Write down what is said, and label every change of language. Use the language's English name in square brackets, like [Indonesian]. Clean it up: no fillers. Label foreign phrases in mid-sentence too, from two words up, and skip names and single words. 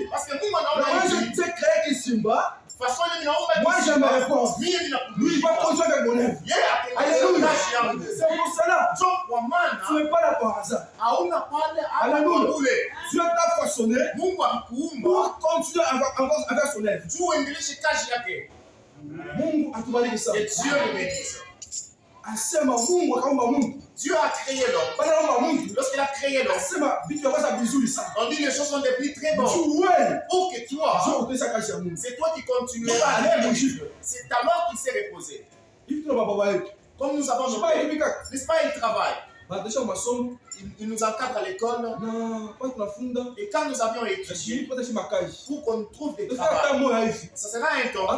[French] Moi je t'ai créé Kisimba. Moi je me réponds. Lui il va continuer avec mon œuvre. Alléluia. C'est pour cela. Tu n'es pas là par hasard. Alléluia. Dieu t'a façonné pour continuer avec son œuvre. [Swahili] Mungu atubariki sana. [French] Et Dieu le bénisse. [Swahili] Asema Mungu akaumba mtu. [French] Dieu a créé l'homme. [Swahili] Bana akaumba mtu. [French] Lorsqu'il a créé l'homme, [Swahili] asema vitu vya kwanza vizuri sana. [French] On dit les choses sont devenues très bonnes. Pour que toi, c'est toi qui continues à aller. C'est alors qu'il s'est reposé. Comme nous avons noté, n'est-ce pas, il travaille. Il nous encadre à l'école. Et quand nous avions étudié, pour qu'on trouve des travail, ça sera un temps.